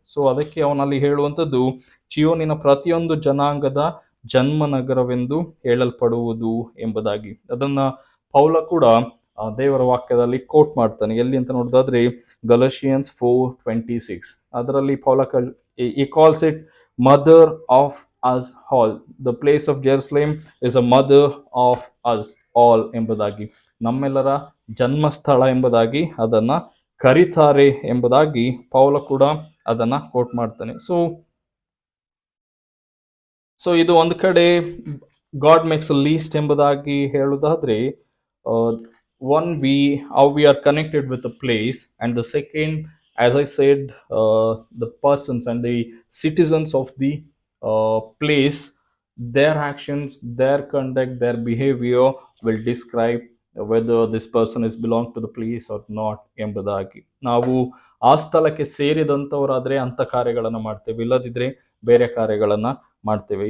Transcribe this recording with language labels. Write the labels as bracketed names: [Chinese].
[Kannada] So ಅದಕ್ಕೆ ಅವನಲ್ಲಿ ಹೇಳುವಂಥದ್ದು ಚಿಯೋನಿನ ಪ್ರತಿಯೊಂದು ಜನಾಂಗದ ಜನ್ಮ ನಗರವೆಂದು ಹೇಳಲ್ಪಡುವುದು ಎಂಬುದಾಗಿ. ಅದನ್ನ ಪೌಲ ಕೂಡ ದೇವರ ವಾಕ್ಯದಲ್ಲಿ ಕೋಟ್ ಮಾಡ್ತಾನೆ. ಎಲ್ಲಿ ಅಂತ ನೋಡೋದಾದ್ರೆ ಗಲಾಟಿಯನ್ಸ್ 4:26, ಅದರಲ್ಲಿ ಪೌಲ [English] he calls it mother of us all. The place of Jerusalem is a mother of us all [Kannada] ಎಂಬುದಾಗಿ, ನಮ್ಮೆಲ್ಲರ ಜನ್ಮಸ್ಥಳ ಎಂಬುದಾಗಿ ಅದನ್ನ ಕರೀತಾರೆ ಎಂಬುದಾಗಿ ಪೌಲ ಕೂಡ ಅದನ್ನ ಕೋಟ್ ಮಾಡ್ತಾನೆ. ಸೊ ಇದು ಒಂದು ಕಡೆ [English] god makes a least [Kannada] ಎಂಬುದಾಗಿ ಹೇಳುವುದಾದ್ರೆ, [English] one, how we are connected with the place, and the second, as I said, the persons and the citizens of the place, their actions, their conduct, their behavior will describe whether this person is belong to the place or not [Kannada] ಎಂಬುದಾಗಿ. ನಾವು ಆ ಸ್ಥಳಕ್ಕೆ ಸೇರಿದಂಥವರಾದ್ರೆ ಅಂಥ ಕಾರ್ಯಗಳನ್ನು ಮಾಡ್ತೇವೆ, ಇಲ್ಲದಿದ್ರೆ ಬೇರೆ ಕಾರ್ಯಗಳನ್ನು ಮಾಡ್ತೇವೆ.